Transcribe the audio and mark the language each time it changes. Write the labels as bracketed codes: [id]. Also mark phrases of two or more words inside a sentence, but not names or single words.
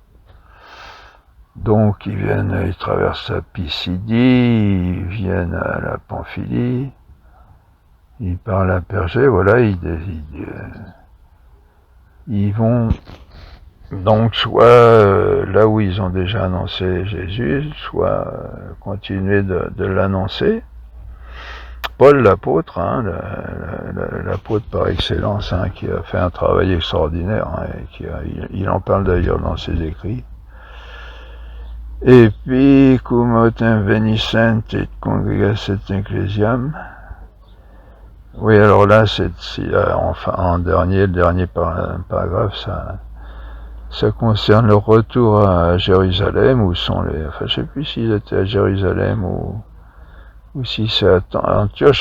[fr] Donc ils traversent la Pisidie, ils viennent à la Pamphylie, ils parlent à Pergé, voilà, ils vont donc soit là où ils ont déjà annoncé Jésus, soit continuer de l'annoncer. Paul l'apôtre, l'apôtre par excellence, qui a fait un travail extraordinaire, et il en parle d'ailleurs dans ses écrits. Et puis, [la] cum autem veniscent et congregasset ecclesiam. [fr] Oui, alors là, enfin, le dernier paragraphe, ça concerne le retour à Jérusalem, où sont enfin, je sais plus s'ils étaient à Jérusalem ou si c'est à Antioche.